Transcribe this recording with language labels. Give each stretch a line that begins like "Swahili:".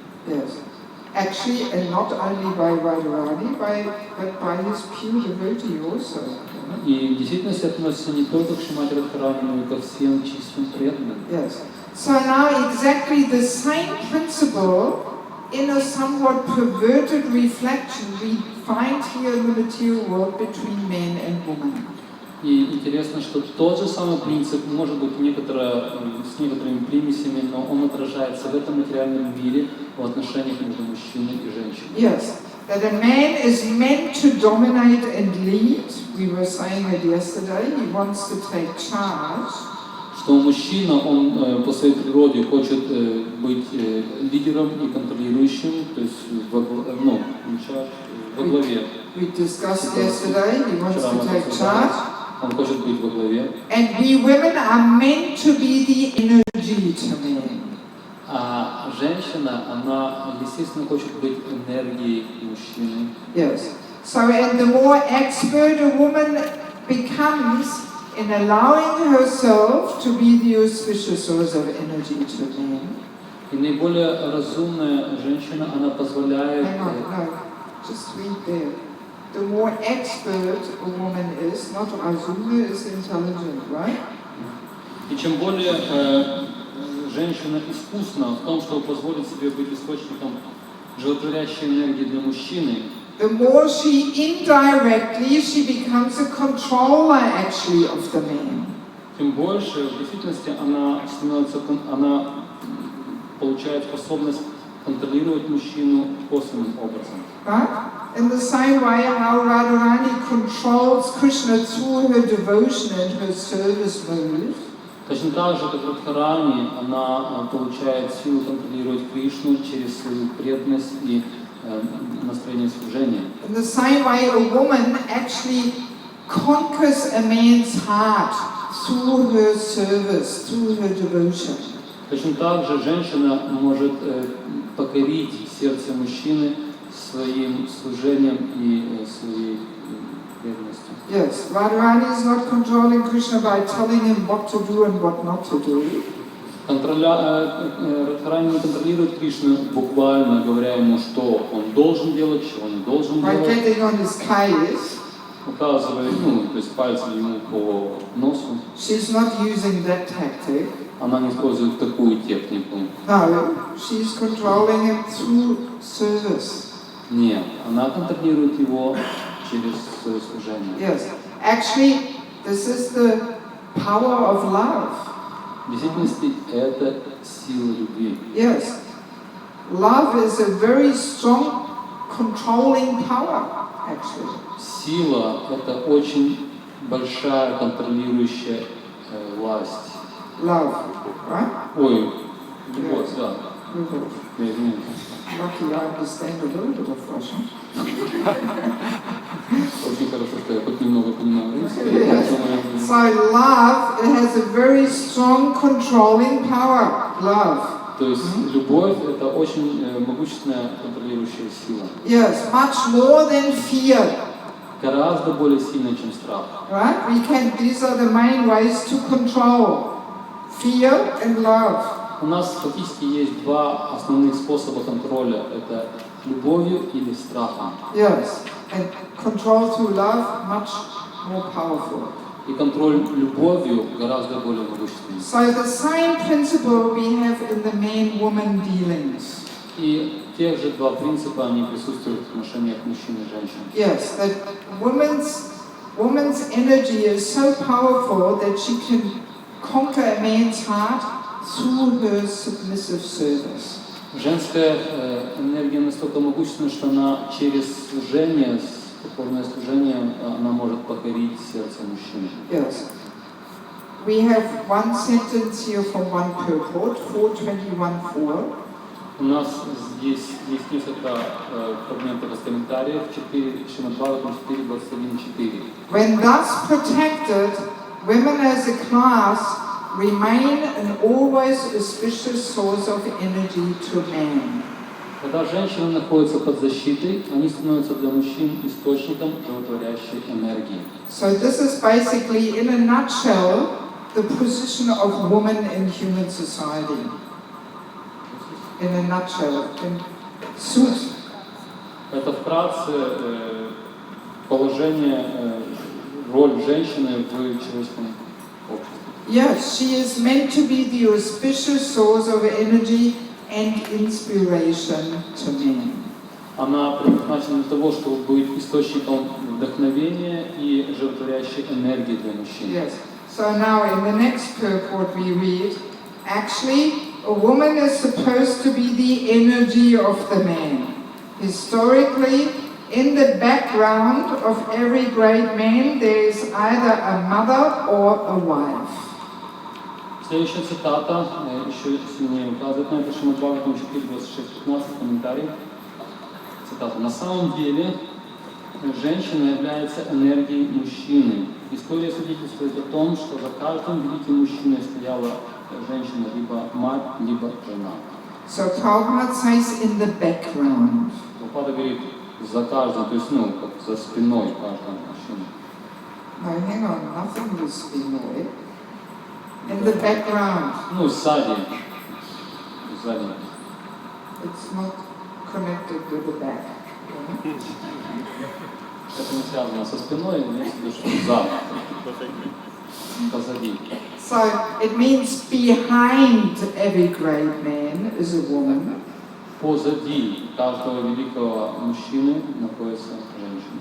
English: Yes. Actually, and not only by Radharani, but by his pure devotee also.
Russian: И в действительности относится не только к Шримати Радхарани, но и ко всем чистым преданным.
English: Yes. So now exactly the same principle in a somewhat perverted reflection we find here in the material world between men and women.
Russian: И интересно, что тот же самый принцип, может быть, с некоторыми примесями, но он отражается в этом материальном мире в отношениях между мужчиной и женщиной.
English: Yes, that a man is meant to dominate and lead. We were saying it yesterday. He wants to take charge.
Russian: что мужчина, он по своей природе хочет быть лидером и контролирующим, то есть во главе.
English: We discussed yesterday, he wants to take charge.
Russian: Он хочет быть во главе.
English: And we women are meant to be the energy to men.
Russian: А женщина, она, естественно, хочет быть энергией мужчины.
English: Yes. So, and the more expert a woman becomes in allowing herself to be the auspicious source of energy to men.
Russian: И наиболее разумная женщина, она позволяет...
English: Hang on, no, just read there. The more expert a woman is, not
Russian: разумная,
English: is intelligent, right?
Russian: И чем более женщина искусна в том, чтобы позволить себе быть источником животворящей энергии для мужчины,
English: the more indirectly she becomes a controller actually of the man.
Russian: Тем больше в действительности она получает способность контролировать мужчину косвенным образом.
English: Right? In the same way how Radharani controls Krishna through her devotion and her service mode.
Russian: Точно так же, как Радхарани, она получает силу контролировать Кришну через свою преданность и настроение служения.
English: In the same way, a woman actually conquers a man's heart through her service, through her devotion.
Russian: Точно так же женщина может покорить сердце мужчины своим служением и своей преданностью.
English: Yes, Radharani is not controlling Krishna by telling him what to do and what not to do.
Russian: Радхарани не контролирует Кришну, буквально говоря ему, что он должен делать, чего не должен
English: By
Russian: делать.
English: getting on his case,
Russian: Указывая, то есть пальцем ему по носу.
English: she's not using that tactic.
Russian: Она не использует такую технику.
English: No, she's controlling him through service.
Russian: Нет, она контролирует его через свое служение.
English: Yes, actually, this is the power of love.
Russian: В действительности это сила любви.
English: Yes, love is a very strong controlling power, actually.
Russian: Сила – это очень большая контролирующая власть.
English: Love, right?
Russian: Ой, любовь, да. Любовь. Я извиняюсь.
English: Lucky I understand a little bit of Russian.
Russian: Очень хорошо, что я хоть немного понимаю русский.
English: Yes. So love, it has a very strong controlling power. Love.
Russian: То есть любовь – это очень могущественная контролирующая сила.
English: Yes, much more than fear.
Russian: Гораздо более сильная, чем страх.
English: Right? These are the main ways to control. Fear and love.
Russian: У нас фактически есть два основных способа контроля. Это любовью или страхом.
English: Yes, and control through love much more powerful.
Russian: И контроль любовью гораздо более могущественный.
English: So the same principle we have in the man-woman dealings.
Russian: И те же два принципа, они присутствуют в отношениях мужчин и женщин.
English: Yes, that woman's energy is so powerful that she can conquer a man's heart through her submissive service.
Russian: Женская энергия настолько могущественна, что она через служение, покорное служение, она может покорить сердце мужчины.
English: Yes. We have one sentence here from one purport, 421:4.
Russian: У нас здесь есть несколько фрагментов из комментариев, 4, Шримад Бхагаватам 4:21-4.
English: When thus protected, women as a class remain an always auspicious source of energy to man.
Russian: Когда женщины находятся под защитой, они становятся для мужчин источником животворящей энергии.
English: So this is basically, in a nutshell, the position of woman in human society. In a nutshell, in sуть.
Russian: Это вкратце положение, роль женщины в человеческом обществе.
English: Yes, she is meant to be the auspicious source of energy and inspiration to men.
Russian: Она предназначена для того, чтобы быть источником вдохновения и животворящей энергии для мужчин.
English: Yes. So now in the next purport we read, actually, a woman is supposed to be the energy of the man. Historically, in the background of every great man, there is either a mother or a wife.
Russian: Следующая цитата, еще сильнее указывает на это, Шримад Бхагаватам 4.26.15, комментарий. Цитата. На самом деле, женщина является энергией мужчины. История свидетельствует о том, что за каждым великим мужчиной стояла женщина, либо мать, либо жена.
English: So Prabhupada says in the background.
Russian: Прабхупада говорит за каждым, то есть, как за спиной каждого мужчины.
English: No, hang on, nothing was spinoi. In the background.
Russian: Сзади. Сзади.
English: It's not connected with the back.
Russian: Это не связано со спиной, имеется в виду, что за. Позади.
English: So it means behind every great man is a woman.
Russian: Позади каждого великого мужчины находится женщина.